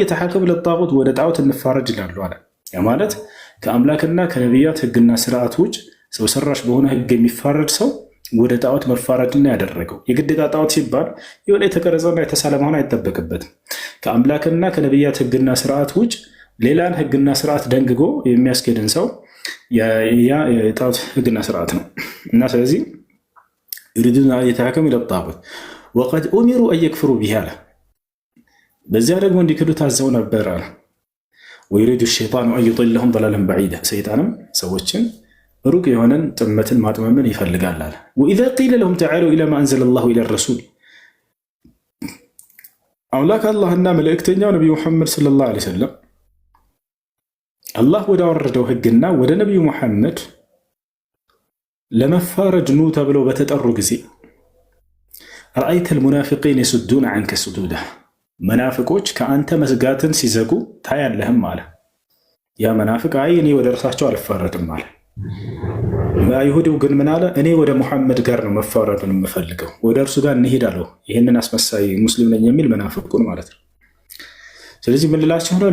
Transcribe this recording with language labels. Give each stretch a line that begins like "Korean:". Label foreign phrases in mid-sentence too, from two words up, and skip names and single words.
Arabic: يتحاكموا إلى الطاغوت፣
Amharic: ወደ ጣዖት እንፋረድ ይላሉ አለ። ያ ማለት ከአምላክና ከነቢያት ህግና ስርዓት ውጭ ሰው ሰራሽ በሆነ ህግ የሚፋረድ ሰው ወደ ጣዖት መፋረድና ያደረገው። የግዴታ ጣዖት ሲባል የሆነ የተቀረጸና የተሳለ መሆን አይጠበቅበትም። ከአምላክና ከነቢያት ህግና ስርዓት ውጭ ሌላን ህግና ስርዓት ደንግጎ የሚያስኬድን ሰው ያ የጣዖት ህግና ስርዓት ነው እና ስለዚህ
Arabic: يريدون أن يتحكموا إلى الطاغوت وقد أمروا أن يكفروا بها
Amharic: በዚያ ደግሞ እንዲክዱ ታዘው ነበር አለ።
Arabic: ويريد الشيطان أن يضلهم ضلالا بعيدا
Amharic: ሰይጣንም ሰዎችን ሩቅ የሆነን ጥመትን ማጥመምን ይፈልጋል አለ።
Arabic: وإذا قيل لهم تعالوا إلى ما أنزل الله إلى الرسول
Amharic: አምላክ አላህና መልእክተኛው ነብዩ መሐመድ
Arabic: صلى الله عليه وسلم
Amharic: አላህ ወደ አወረደው ህግና ወደ ነብዩ መሐመድ ለመፋረድ ኑ ተብለው በተጠሩ ጊዜ
Arabic: رأيت المنافقين يسدون عنك سدودا
Amharic: መናፍቆች ከአንተ መስጋትን ሲዘጉ ታያለህም አለ። ያ መናፍቅ አይ እኔ ወደ እርሳቸው አልፋረድም አለ። አይሁዲው ግን ምን አለ? እኔ ወደ ሙሐመድ ጋር ነው መፋረድን የምፈልገው፣ ወደ እርሱ ጋር እንሄዳለሁ። ይህንን አስመሳይ ሙስሊም ነኝ የሚል መናፍቁን ማለት ነው። ስለዚህ ምን ልላችሁ ነው?